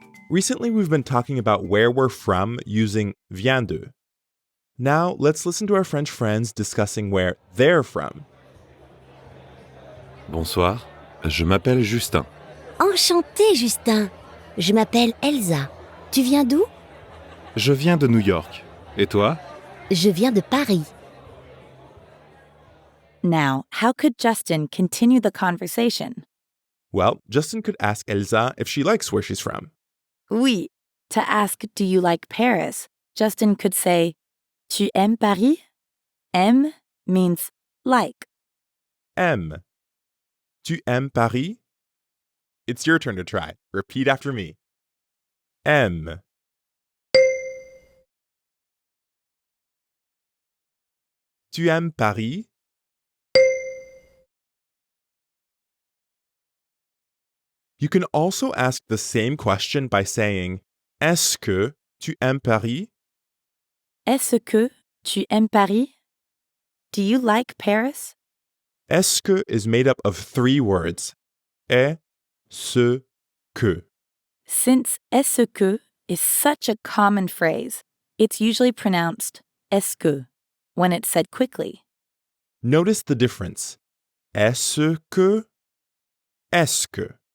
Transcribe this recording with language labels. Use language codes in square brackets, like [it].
[en] Recently, we've been talking about where we're from using viens de. Now, let's listen to our French friends discussing where they're from. [fr] Bonsoir, je m'appelle Justin. Enchanté, Justin. Je m'appelle Elsa. Tu viens d'où? Je viens de New York. Et toi? Je viens de Paris. [en] Now, how could Justin continue the conversation? Well, Justin could ask Elsa if she likes where she's from. Oui. To ask, do you like Paris? Justin could say, [fr] Tu aimes Paris? [en] Aime means like. Aime. [fr] Tu aimes Paris? [en] It's your turn to try. Repeat after me. Aime. [fr] Tu aimes Paris? [en] You can also ask the same question by saying, [fr] Est-ce que tu aimes Paris? Est-ce que tu aimes Paris? [en] Do you like Paris? Est-ce que is made up of three words. [fr] Est-ce que. [en] Since est-ce que is such a common phrase, it's usually pronounced est-ce que when it's said quickly. Notice the difference. [fr] Est-ce que? Est-ce que?